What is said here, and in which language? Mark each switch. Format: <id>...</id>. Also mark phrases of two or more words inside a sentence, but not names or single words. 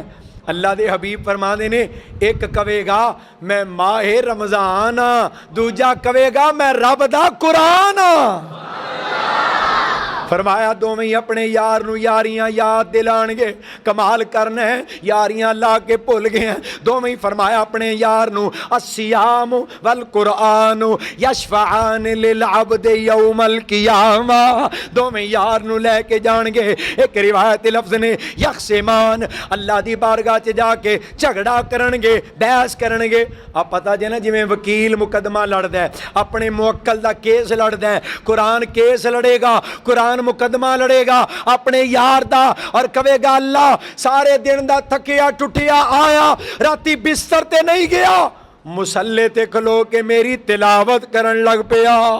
<pa>اللہ دے حبیب فرماتے نے ایک کویگا میں ماہ رمضان ہاں، دوجا کویگا میں رب دا قرآن ہاں. فرمایا دوویں اپنے یار نوں یاریاں یاد دلانگے. کمال کرنا ہے، یاریاں لا کے بھل گئے ہیں. دوویں فرمایا اپنے یار نوں</pa> <ar>الصيام والقرآن يشفعان للعبد يوم القيامة.</ar> <pa>دوویں یار نوں لے کے جانگے۔ ایک روایت لفظ نے یخصمان، اللہ دی بارگاہ چ جا کے جھگڑا کرنگے، بحث کرنگے. آ پتہ جے نا جویں وکیل مقدمہ لڑدا ہے، اپنے مؤکل دا کیس لڑدا ہے، قرآن کیس لڑیگا، قرآن قرآن مقدمہ لڑیگا اپنے یار دا اور کہیگا اللہ سارے دن دا تھکیا ٹٹیا آیا راتی بستر تے نہیں گیا مصلے تے کھلو کے میری تلاوت کرن لگ پیا</pa>